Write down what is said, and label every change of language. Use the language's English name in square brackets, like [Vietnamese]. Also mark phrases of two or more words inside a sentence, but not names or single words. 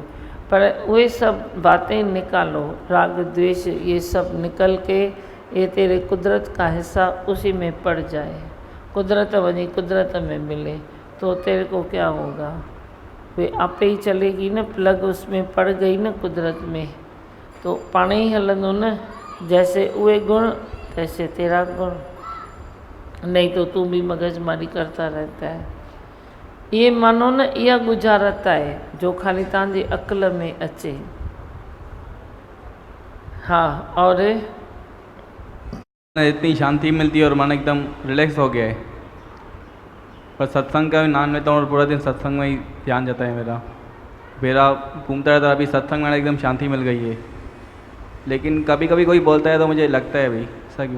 [Hindi] पर वे सब बातें निकालो, राग, द्वेष, ये सब निकल के ये तेरे कुदरत का हिस्सा उसी में पड़ जाए, कुदरत वही कुदरत में मिले, तो तेरे को क्या होगा? वे आपे ही चलेगी ना, प्लग उसमें पड़ गई ना कुदरत में, तो पानी ही [Sindhi] हलंदो न। [Hindi] जैसे वे गुण तैसे तेरा गुण, नहीं तो तू भी मगजमारी करता रहता है। ये मानो न, [Sindhi] इहा गुजारत है जो खाली तव्हांजी अक़ल में अचे। [Hindi] हाँ, और इतनी शांति मिलती है और मन एकदम रिलैक्स हो गया है। पर सत्संग का भी नाम लेता हूँ और पूरा दिन सत्संग में ही ध्यान जाता है मेरा घूमता रहता है। अभी सत्संग में एकदम शांति मिल गई है, लेकिन कभी कभी कोई बोलता है तो मुझे लगता है भाई ऐसा क्यों?